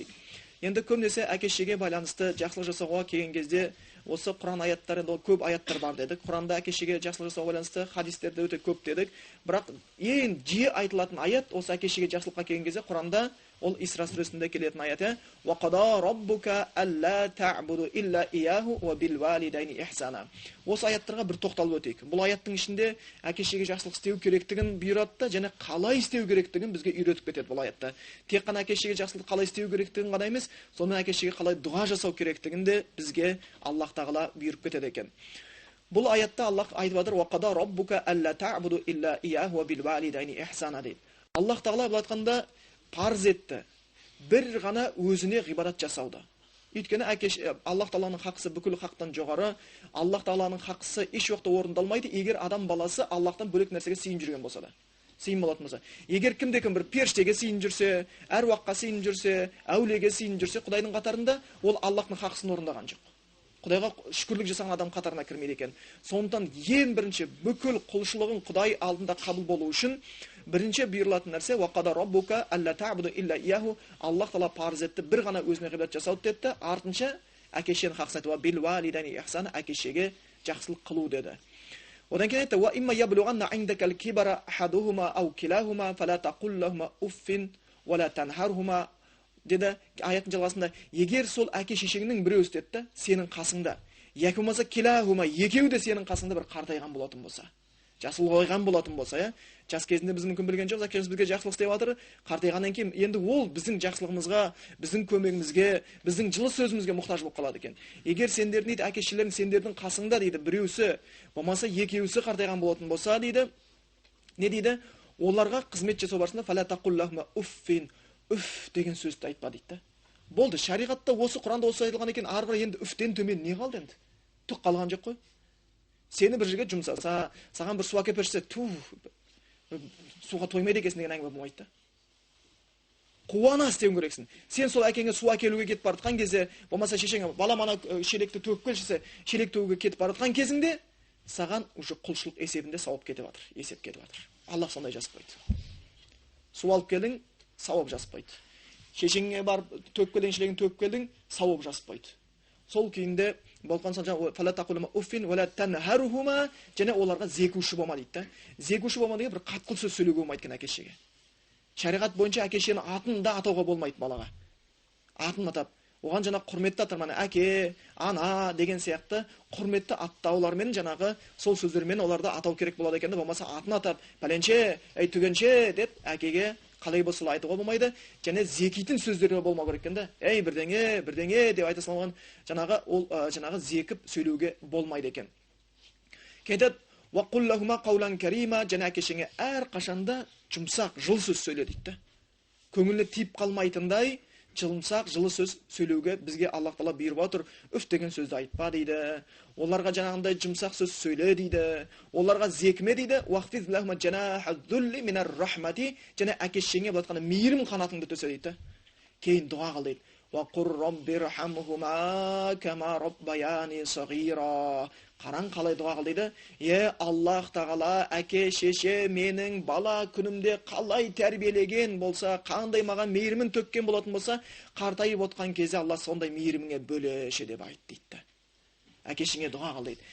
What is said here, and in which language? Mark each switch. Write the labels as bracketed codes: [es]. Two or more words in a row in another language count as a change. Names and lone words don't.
[kk] Енді көбінесе әке-шешеге байланысты жақсылық жасауға келген кезде осы Құран аяттары, көп аяттар бар дедік. Құранда әке-шешеге жақсылық жасауға байланысты хадистерде өте көп дедік. Бірақ ең жиі айтылатын аят осы әке-шешеге жақсылыққа келген кезде Құранда ол Исра сүресінде келетін аят. [ar] "وقضى ربك ألا تعبدوا إلا إياه وبالوالدين إحسانا". [kk] Осы аяттарға бір тоқталып өтейік. Бұл аяттың ішінде әке-шешеге жақсылық істеу керектігін бұйырады, және қалай істеу керектігін бізге үйретіп кетеді бұл аятта. Тек қана әке-шешеге жақсылық қалай істеу керектігін ғана емес, сонымен әке-шешеге қалай дұға жасау керектігін де бізге Аллах Тағала бұйырып кетеді екен. Бұл аятта Аллах айтып жатыр: [ar] "وقضى ربك ألا تعبدوا إلا إياه وبالوالدين إحسانا" [kk] дейді. Аллах Тағала бұл айтқанда парыз етті бір ғана өзіне ғибадат жасауды. Өйткені Аллах Тағаланың хақысы бүкіл хақтан жоғары. Аллах Тағаланың хақысы еш уақытта орындалмайды, егер адам баласы Аллахтан бөлек нәрсеге сыйынып жүрген болса да. Сыйын болатын болса. Егер кімде-кім бір періштеге сыйынып жүрсе, әруаққа сыйынып жүрсе, әулиеге сыйынып жүрсе, Құдайдың қатарында, ол Аллахтың хақысын орындаған жоқ. Құдайға шүкірлік жасаған адам қатарына кірмейді екен. Сондықтан ең бірінші бүкіл құлшылығың Құдай алдында қабыл болу үшін бірінші бұйырылатын нәрсе [ar] "وقضى ربك ألا تعبدوا إلا إياه", [kk] Аллах Тағала парыз етті бір ғана өзіне ғибадат жасауды деді. Артынша әке-шешенің хақысын айтты: [ar] "وبالوالدين إحسانا", [kk] әке-шешеге жақсылық қылу деді. Одан кейін айтты: [ar] "وإما يبلغن عندك الكبر أحدهما أو كلاهما فلا تقل لهما أف ولا تنهرهما" деді. [kk] Аяттың жалғасында егер сол әке-шешеңнің біреуі деді сенің қасыңда, яки болмаса килахума екеуі де сенің қасыңда бір қартайған болатын болса, жасы ұлғайған болатын болса, жас кезінде біз мүмкін білген жоқпыз, әкеміз бізге жақсылық істеп жатыр, қартайғаннан кейін енді ол біздің жақсылығымызға, біздің көмегімізге, біздің жылы сөзімізге мұқтаж болып қалады екен. Егер сендердің дейді әке-шешелерің сендердің қасыңда дейді, біреусі болмаса екеуісі қартайған болатын болса дейді, не дейді? Оларға қызмет жасау барысында [ar] فلا تقل لهما أف, [kk] үф деген сөзді айтпа дейді. Болды, шариғатта осы Құранда осы айтылған екен, ары қарай енді үфтен төмен не қалды енді? Түк қалған жоқ қой. Сені бір жерге жұмсаса, саған бір су әкеліп берсе, суға тоймайды екенсің деген әңгіме болмайды да. Қуана істеуің керексің. Сен сол әкеңе су әкелуге кетіп бара жатқан кезде, болмаса шешеңе балам ана шелекті төгіп келші, шелек төгуге кетіп бара жатқан кезіңде, саған уже құлшылық есебінде сауап кетіп жатыр, есеп кетіп жатыр. Аллах сондай жазып қойды. Су алып келдің, сауап жазып қойды. Шешеңе барып төгіп келдің, шелегін төгіп келдің, сауап жазып қойды. Сол күйінде болған соң [ar] فلا تقل لهما أف ولا تنهرهما, [kk] және оларға зекуші болма дейді. Зекуші болма деген бір қатқыл сөз сөйлеуге болмайды екен әке-шешеге. Шариғат бойынша әке-шешенің атын да атауға болмайды балаға. Атын атап, оған жаңа құрметті атар, әке, ана деген сияқты құрметті аттаулармен жаңағы сол сөздермен оларды атау керек болады екен. Болмаса атын атап, пәленше, түгенше деп әкеге қалай болса айтуға болмайды. Және зекитін сөздері болмау керек екен да. Бірдеңе деп айта салған жаңағы зекіп сөйлеуге болмайды екен. Кетеді: [ar] "وقل لهما قولا كريما", [kk] және әке-шешеңе әрқашанда жұмсақ, жылы сөз сөйле дейді. Көңіліне тиіп қалмайтындай жұмсақ, жылы сөз сөйлеуге бізге Аллах Тағала бұйырып отыр. Үф деген сөзді айтпа дейді. Оларға жаңағындай жұмсақ сөз сөйле дейді. Оларға зекіме дейді. [ar] "واخفض لهما جناح الذل من الرحمة", [kk] және әке-шешеңе бұл айтқанда мейірім қанатыңды төсе дейді. Кейін дұға қыл дейді. [ar] وقل رب ارحمهما كما ربياني صغيرا. [kk] Қараң қалай дұға қыл дейді. Аллах тағала, әке, шеше менің бала күнімде қалай тәрбиелеген болса, қандай маған мейірімін төккен болатын болса, қартайып отқан кезде Алла сондай мейіріміңе бөлеші деп айт дейді. Әкешіңе дұға қыл дейді.